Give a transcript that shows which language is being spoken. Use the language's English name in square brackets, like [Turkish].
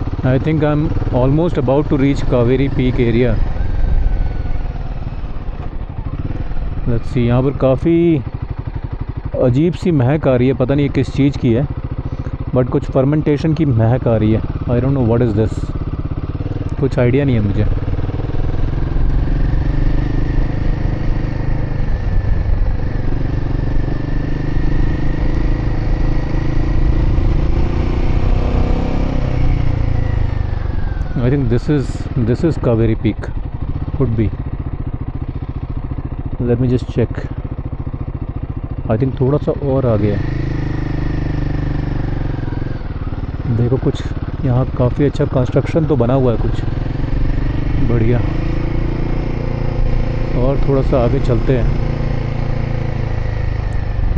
[English] I think I'm almost about to reach Kaveri Peak area. Let's see, [Hindi] यहाँ पर काफ़ी अजीब सी महक आ रही है, पता नहीं ये किस चीज़ की है, बट कुछ फर्मेंटेशन की महक आ रही है। [English] I don't know what is this, [Hindi] कुछ आइडिया नहीं है मुझे। [English] I think this is Kaveri Peak, could be. Let me just check. I think [Hindi] थोड़ा सा और आगे है। देखो कुछ यहाँ काफ़ी अच्छा कंस्ट्रक्शन तो बना हुआ है, कुछ बढ़िया। और थोड़ा सा आगे चलते हैं।